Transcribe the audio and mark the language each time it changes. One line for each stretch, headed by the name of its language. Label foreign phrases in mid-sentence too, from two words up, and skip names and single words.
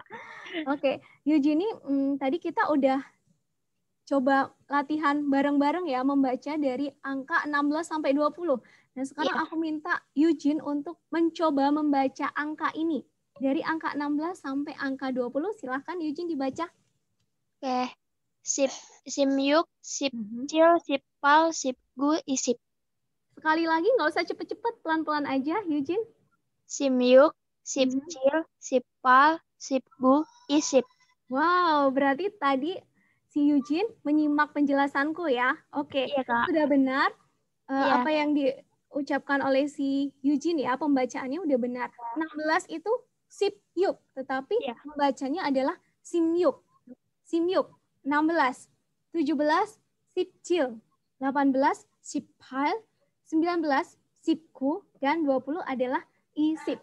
Indonesian: Oke, Eugenie, tadi kita udah coba latihan bareng-bareng ya membaca dari angka 16 sampai 20. Nah, sekarang aku minta Eugene untuk mencoba membaca angka ini. Dari angka 16 sampai angka 20, silahkan Eugene dibaca. Oke.
Korean: 십육, 십칠, 십팔, 십구, 이십.
Indonesian: Sekali lagi, nggak usah cepet-cepet, pelan-pelan aja, Eugene.
Korean: 십육, 십칠, 십팔, 십구, 이십.
Indonesian: Wow, berarti tadi si Eugene menyimak penjelasanku ya. Oke, Iya, Kak. sudah benar. Apa yang diucapkan oleh si Eugene ya, pembacaannya udah benar. 16 itu Sipyuk, tetapi Ya. membacanya adalah Simyuk. Simyuk. 16, 17, Sipcil, 18, Sipal, 19, Sipku, dan 20 adalah Isip.